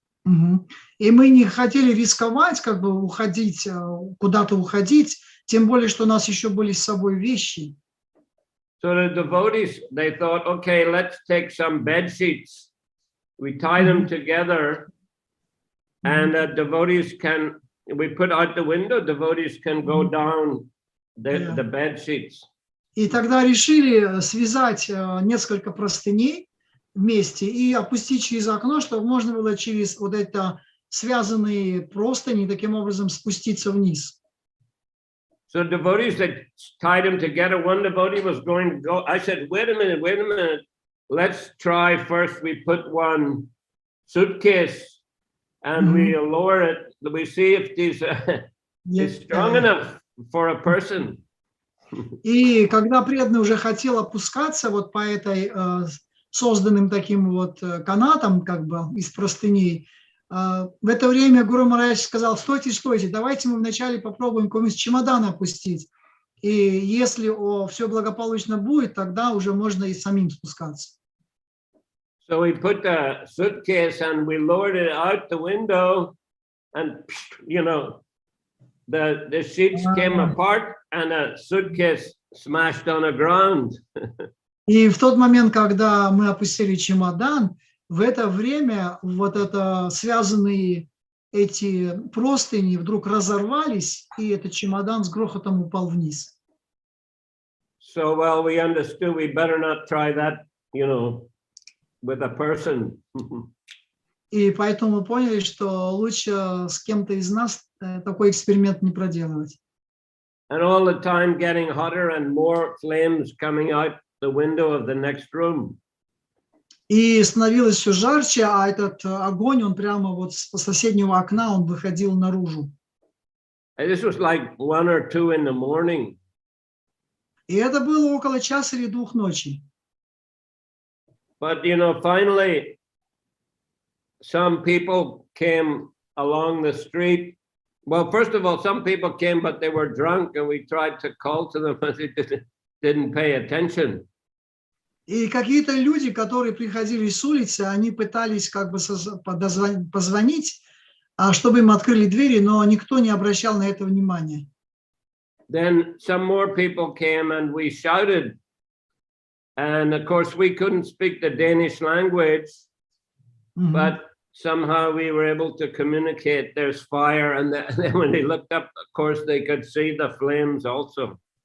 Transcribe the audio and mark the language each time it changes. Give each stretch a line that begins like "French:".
Russian: И мы не хотели рисковать, как бы уходить, куда-то уходить, тем более, что у нас еще были с собой вещи.
English: So the devotees, they thought, okay, let's take some bed sheets. We tie them together, and devotees we put out the window, devotees can go down the bed sheets.
Russian: И тогда решили связать несколько простыней вместе и опустить через окно, чтобы можно было через вот это связанные простыни таким образом спуститься вниз.
English: So devotees had tied them together. One devotee was going to go. I said, wait a minute. Let's try first. We put one suitcase and we lower it. We see if this is strong enough for a person.
Russian: И когда преданный уже хотел опускаться вот по этой созданным таким вот канатам, как бы из простыней, в это время Гуру Махарадж сказал: стойте, давайте мы вначале попробуем какой-нибудь чемодан опустить. И если все благополучно будет, тогда уже можно и самим спускаться.
English: So we put the suitcase and we lowered it out the window, and you know, the sheets came apart and a suitcase smashed on the ground.
Russian: И в тот момент, когда мы опустили чемодан, в это время вот это связанные эти простыни вдруг разорвались, и этот чемодан с грохотом упал вниз.
English: So well, we understood we better not try that, you know, with a person.
Russian: И поэтому мы поняли, что лучше с кем-то из нас такой эксперимент не проделывать.
English: And all the time getting hotter and more flames coming out the window of the next room.
Russian: И становилось все жарче, а этот огонь, он прямо вот с соседнего окна, он выходил наружу.
English: And this was like 1 or 2 in the morning.
Russian: И это было около часа или 2 ночи.
English: But you know, finally, some people came along the street. Well, first of all, some people came, but they were drunk, and we tried to call to them, but they didn't pay attention.
Russian: И какие-то люди, которые приходили с улицы, они пытались как бы позвонить, чтобы им открыли двери, но никто не обращал на это внимания.
English: Then some more people came and we shouted. And of course, we couldn't speak the Danish language, but somehow we were able to communicate there's fire. And then when they looked up, of course, they could see the flames also.